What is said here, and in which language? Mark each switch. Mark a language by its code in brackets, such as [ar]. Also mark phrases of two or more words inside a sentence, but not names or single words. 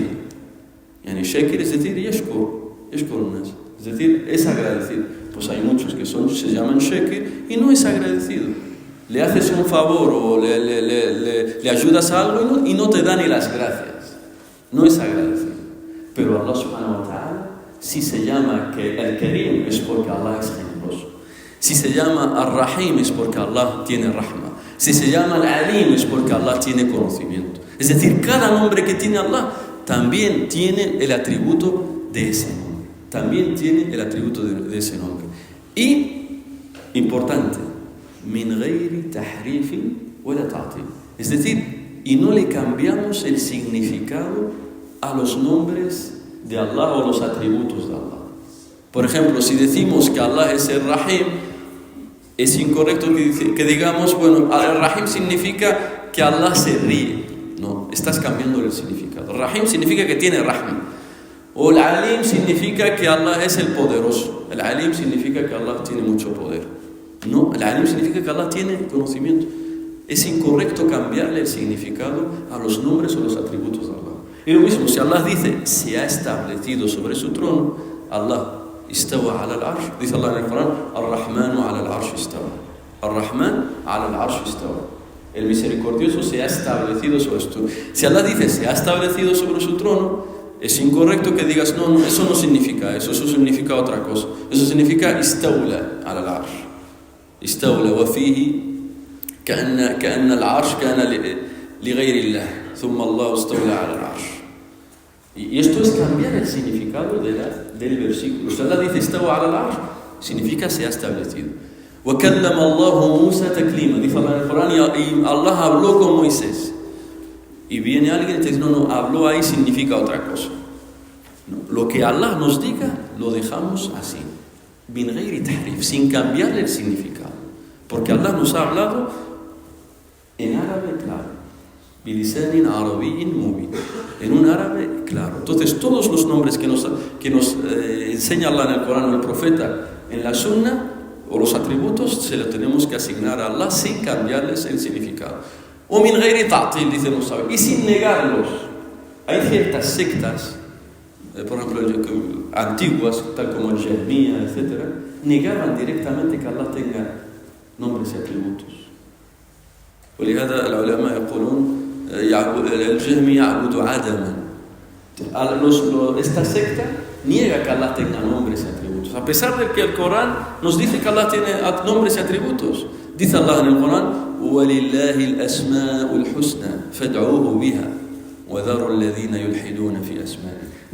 [es] Yani Shekir es decir, [ar] يشكر الناس, [es] es decir, es agradecido. Pues hay muchos que se llaman Shekir y no es agradecido. Le haces un favor o le ayudas a algo y no te da ni las gracias. No es agradecido. Pero Allah [ar] سبحانه وتعالى, [es] si se llama Al-Karim es porque Allah es generoso. Si se llama Ar-Rahim es porque Allah tiene rahma. Si se llama Al-Alim es porque Allah tiene conocimiento. Es decir, cada nombre que tiene Allah también tiene el atributo de ese nombre. También tiene el atributo de ese nombre. Y, importante, [ar] من غير تحريف ولا تعطيل. [es] Es decir, y no le cambiamos el significado a los nombres de Allah o los atributos de Allah. Por ejemplo, si decimos que Allah es el Rahim, es incorrecto que digamos, bueno, el Rahim significa que Allah se ríe. No, estás cambiando el significado. Rahim significa que tiene Rahma. O el Alim significa que Allah es el poderoso. El Alim significa que Allah tiene mucho poder. No, el Alim significa que Allah tiene conocimiento. Es incorrecto cambiarle el significado a los nombres o los atributos de Allah. Y lo mismo, si Allah dice, se ha establecido sobre su trono, [ar] الله، استوى على العرش, [es] dice Allah en el Corán, [ar] الرحمن على العرش استوى. الرحمن على العرش استوى. [es] El misericordioso se ha establecido sobre su trono. Si Allah dice, se ha establecido sobre su trono, es incorrecto que digas, no, eso no significa eso significa otra cosa. Eso significa [ar] استولى على العرش. استولى وفيه كأن العرش كان لغير الله ثم الله استولى على العرش. [es] Y esto es cambiar el significado del versículo. Si Allah dice [ar] استوى على العرش, [es] significa se ha establecido. [ar] وكلم الله موسى تكليما. [es] Dice Allah en el Corán, y Allah habló con Moisés. Y viene alguien y te dice, no, habló ahí significa otra cosa. No, lo que Allah nos diga, lo dejamos así. [ar] من غير تحريف, [es] sin cambiarle el significado. Porque Allah nos ha hablado en árabe claro, [ar] بلسان عربي مبين, [es] en un árabe claro. Entonces todos los nombres que nos enseña Allah en el Corán o el profeta en la Sunna o los atributos se los tenemos que asignar a Allah sin cambiarles el significado. [ar] O من غير تعطيل, [es] dicen los sabios, y sin negarlos. Hay ciertas sectas, por ejemplo antiguas, tal como el Jahmiyya, etc., negaban directamente que Allah tenga nombres y atributos. [ar] ولهذا العلماء يقولون الجهمي يعبد عدما. [es] Esta secta niega que Allah tenga nombres y atributos. A pesar de que el Corán nos dice que Allah tiene nombres y atributos. Dice Allah en el Corán, [ar] وَلِلَّهِ الْأَسْمَاءُ الْحُسْنَى فَادْعُوهُ بِهَا وَذَرُوا الَّذِينَ يُلْحِدُونَ فِي أَسْمَائِهِ.